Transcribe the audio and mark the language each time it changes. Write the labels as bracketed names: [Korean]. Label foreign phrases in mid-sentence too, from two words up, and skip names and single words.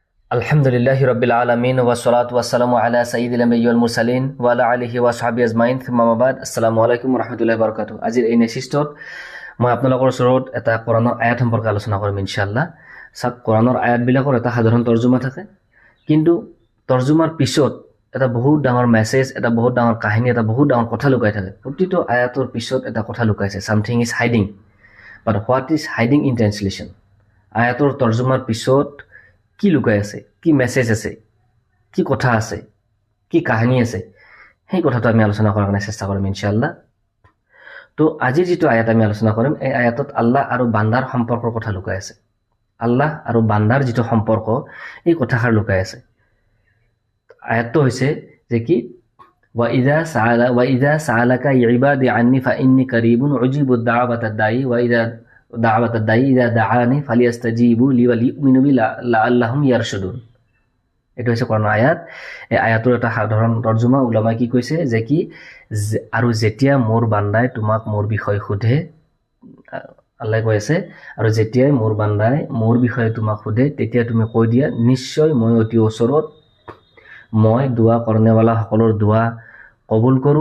[Arabic] الحمد لله رب العالمين والصلاة والسلام على سيد الأنبياء والمرسلين وعلى آله وصحبه أجمعين ثم أما بعد. السلام عليكم ورحمة الله وبركاته. [Assamese] আজিৰ এই নেক্সটত মই আপোনালোকৰ ওচৰত এটা কোৰাণৰ আয়াত সম্পৰ্কে আলোচনা কৰিম ইনশাআল্লাহ। সাক কোৰাণৰ আয়াতবিলাকৰ এটা সাধাৰণ তৰ্জমা থাকে, কিন্তু তৰ্জমাৰ পিছত এটা বহুত ডাঙৰ মেছেজ, এটা বহুত ডাঙৰ কাহিনী, এটা বহুত ডাঙৰ কথা লুকাই থাকে। প্ৰতিটো আয়াতৰ পিছত এটা কথা লুকাইছে। [English] Something is hiding, but what is hiding in translation? [Assamese] আয়াতৰ তৰ্জমাৰ পিছত কি লুকাই আছে, কি মেছেজ আছে, কি কথা আছে, কি কাহিনী আছে, সেই কথাটো আমি আলোচনা কৰাৰ কাৰণে চেষ্টা কৰিম ইনশাআল্লাহ। তো আজি যিটো আয়াত আমি আলোচনা কৰিম, এই আয়াতত আল্লাহ আৰু বান্দাৰ সম্পৰ্কৰ কথা লুকাই আছে। আল্লাহ আৰু বান্দাৰ যিটো সম্পৰ্ক, এই কথাষাৰ লুকাই আছে। আয়াতটো হৈছে যে কি, [Arabic] وَإِذَا سَأَلَكَ عِبَادِي عَنِّي فَإِنِّي قَرِيبٌ أُجِيبُ دَعْوَةَ الدَّاعِ إِذَا دَعَانِ فَلْيَسْتَجِيبُوا لِي وَلْيُؤْمِنُوا بِي لَعَلَّهُمْ يَرْشُدُونَ। [Assamese] এইটো হৈছে কোৰাণৰ আয়াত। এই আয়াতৰ এটা সাধাৰণ তৰ্জমা উলামাই কি কৈছে যে কি, আৰু যেতিয়া মোৰ বান্দাই তোমাক মোৰ বিষয়ে সোধে, আল্লাহ কৈ আছে, আৰু যেতিয়াই মোৰ বান্দাই মোৰ বিষয়ে তোমাক সোধে, তেতিয়া তুমি কৈ দিয়া, নিশ্চয় মই অতি ওচৰত, মই দোৱা কৰ্ণেৱালা সকলৰ দোৱা কবুল কৰোঁ।